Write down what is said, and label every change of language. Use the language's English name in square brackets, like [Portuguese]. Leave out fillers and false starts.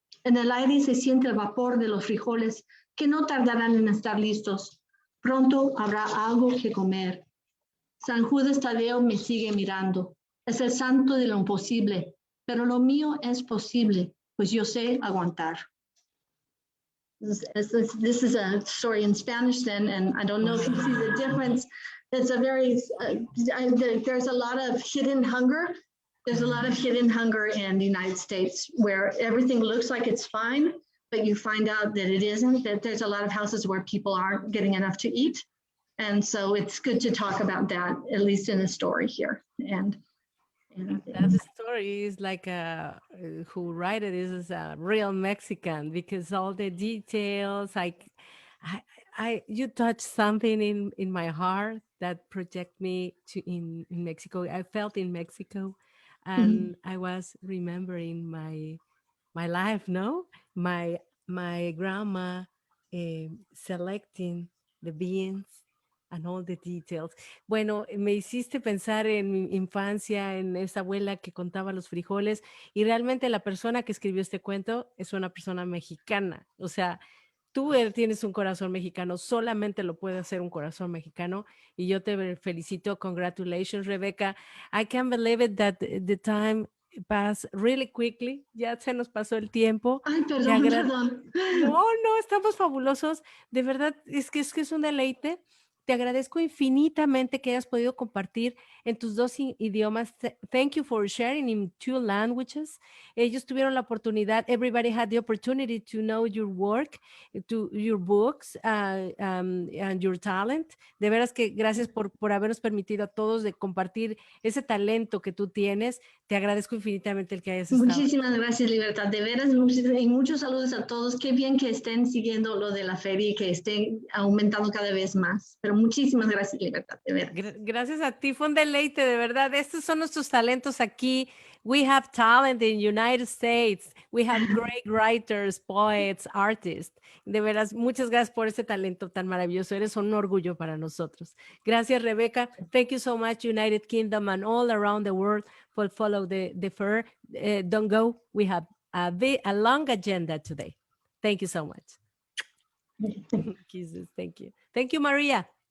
[Spanish] En el aire se siente el vapor de los frijoles que no tardarán en estar listos. Pronto habrá algo que comer. San Judas Tadeo me sigue mirando. Es el santo de lo imposible, pero lo mío es posible, pues yo sé aguantar. [English] This is a story in Spanish then, and I don't know if you see the difference. It's a very, there's a lot of hidden hunger. There's a lot of hidden hunger in the United States where everything looks like it's fine, but you find out that it isn't, that there's a lot of houses where people aren't getting enough to eat. And so it's good to talk about that, at least in the story here. And that story is like who write it is a real Mexican because all the details, like you touched something in my heart that project me to in Mexico. I felt in Mexico, and I was remembering my life. No, my grandma selecting the beans and all the details. [Spanish] Bueno, me hiciste pensar en mi infancia, en esa abuela que contaba los frijoles y realmente la persona que escribió este cuento es una persona mexicana. O sea, tú tienes un corazón mexicano, solamente lo puede hacer un corazón mexicano y yo te felicito. [English] Congratulations, Rebecca. I can't believe it that the time passed really quickly. [Spanish] Ya se nos pasó el tiempo. Ay, perdón. No, no, estamos fabulosos. De verdad, es que es un deleite. Te agradezco infinitamente que hayas podido compartir en tus dos idiomas. [English] Thank you for sharing in 2 languages. [Spanish] Ellos tuvieron la oportunidad, [English] everybody had the opportunity to know your work, to your books, and your talent. [Spanish] De veras que gracias por habernos permitido a todos de compartir ese talento que tú tienes. Te agradezco infinitamente el que hayas estado. Muchísimas gracias, Libertad. De veras, y muchos saludos a todos. Qué bien que estén siguiendo lo de la feria y que estén aumentando cada vez más. Pero muchísimas gracias, Libertad, de veras. Gracias a ti, fue un deleite, de verdad. Estos son nuestros talentos aquí. [English] We have talent in United States. We have great writers, poets, artists. [Spanish] De veras, muchas gracias por ese talento tan maravilloso. Eres un orgullo para nosotros. Gracias, Rebecca. [English] Thank you so much, United Kingdom and all around the world for follow the fair. Don't go. We have a long agenda today. Thank you so much. Kisses. Thank you. Thank you, Maria.